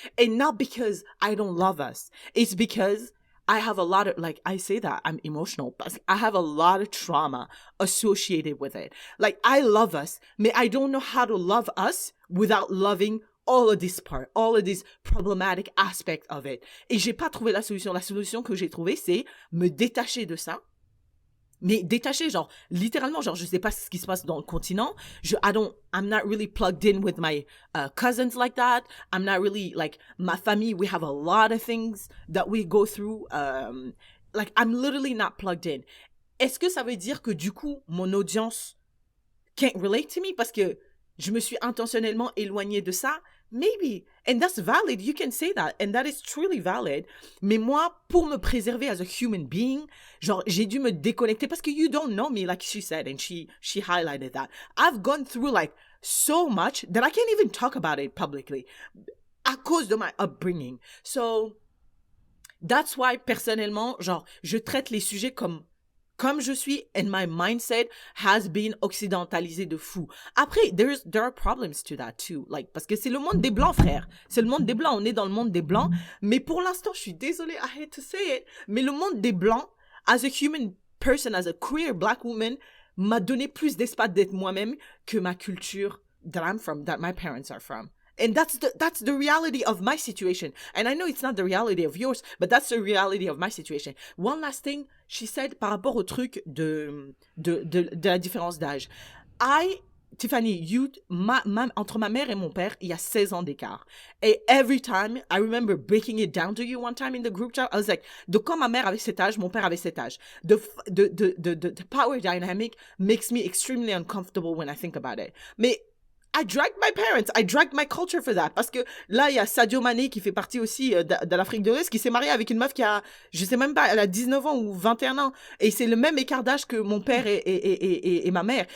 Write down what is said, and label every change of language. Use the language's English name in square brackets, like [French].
[English] And not because I don't love us. It's because I have a lot of, like, I say that, I'm emotional, but I have a lot of trauma associated with it. Like, I love us, but I don't know how to love us without loving all of this part, all of these problematic aspects of it. [French] Et j'ai pas trouvé la solution. La solution que j'ai trouvée, c'est me détacher de ça. Mais détaché, genre, littéralement, genre, je sais pas ce qui se passe dans le continent. [English] I'm not really plugged in with my cousins like that. I'm not really, like, [French] ma famille, [English] we have a lot of things that we go through. Like, I'm literally not plugged in. [French] Est-ce que ça veut dire que, du coup, mon audience [English] can't relate to me [French] parce que je me suis intentionnellement éloignée de ça? [English] Maybe. And that's valid. You can say that. And that is truly valid. [French] Mais moi, pour me préserver [English] as a human being, [French] genre, j'ai dû me déconnecter parce que [English] you don't know me, like she said, and she highlighted that. I've gone through, like, so much that I can't even talk about it publicly [French] à cause de [English] my upbringing. So, that's why, [French] personnellement, genre, je traite les sujets comme je suis, [English] and my mindset has been [French] occidentalisé de fou. [English] Après, there are problems to that too. [French] Like, parce que c'est le monde des Blancs, frère. C'est le monde des Blancs. On est dans le monde des Blancs. Mais pour l'instant, je suis désolée, [English] I hate to say it, [French] mais le monde des Blancs, [English] as a human person, as a queer black woman, [French] m'a donné plus d'espace d'être moi-même que ma culture [English] that I'm from, that my parents are from. And that's the reality of my situation. And I know it's not the reality of yours, but that's the reality of my situation. One last thing, she said, [French] par rapport au truc de la différence d'âge. Tiffany, entre ma mère et mon père, il y a 16 ans d'écart. [English] Et every time, I remember breaking it down to you one time in the group chat, I was like, [French] de quand ma mère avait cet âge, [English] mon père avait cet âge. The power dynamic makes me extremely uncomfortable when I think about it. [French] Mais [English] I dragged my parents, I dragged my culture for that. [French] Parce que là, il y a Sadio Mané qui fait partie aussi de l'Afrique de l'Ouest, qui s'est marié avec une meuf qui a, je sais même pas, elle a 19 ans ou 21 ans. Et c'est le même écart d'âge que mon père et ma mère.